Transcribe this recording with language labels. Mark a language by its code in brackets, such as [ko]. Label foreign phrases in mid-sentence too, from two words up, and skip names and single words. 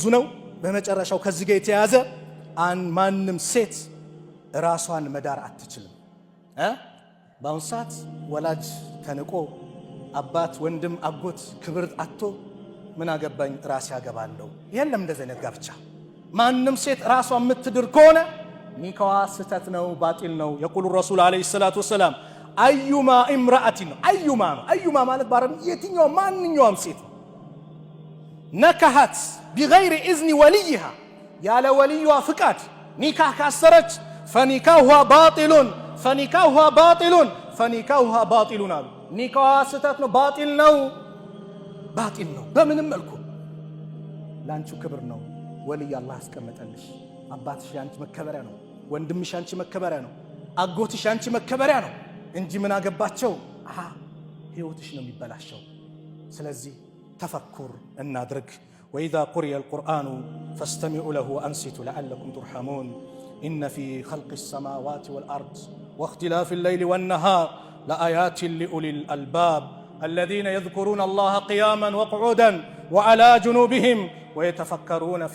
[am] ነው በመጨረሻው ከዚህ ጋር የተያዘ ማንም ሴት ራሷን መዳር አትችልም በአሁን ሰዓት ወላጅ ተንቆ አባት ወንድም አጎት ክብር አጥቶ ምን አገባኝ ራስ ያገባለው የለም እንደዚህ አይነት ጋብቻ ማንም ሴት ራሷን የምትድር ከሆነ ኒካዋ ስተት ነው ባጢል ነው [ar] يقول الرسول عليه الصلاة والسلام أيما امرأة [am] አዩማ ማለት ባረም የትኛው ማንኛውም ሴት [ar] نكحت بغير اذن وليها [am] ያለ ወልዩዋ ፍቃድ ኒካህ ካሰረች [ar] فنكاحها باطل [am] አሉ ኒካዋ ስተት ነው ባጢል ነው በምንም መልኩ ላንቺ ክብር ነው ወልይ አላህ አስቀመጠልሽ አባትሽ ያንቺ መከበሪያ ነው ወንድምሽ ያንቺ መከበሪያ ነው አጎትሽ ያንቺ መከበሪያ ነው እንጂ ምን አገባቸው ህይወትሽ ነው የሚበላሸው ስለዚህ ተፈኩር እናድርግ [ar] وإذا قرئ القرآن فاستمعوا له وأنصتوا لعلكم ترحمون إن في خلق السماوات والأرض واختلاف الليل والنهار لآيات لأولي الألباب الذين يذكرون الله قياما وقعودا وعلى جنوبهم ويتفكرون في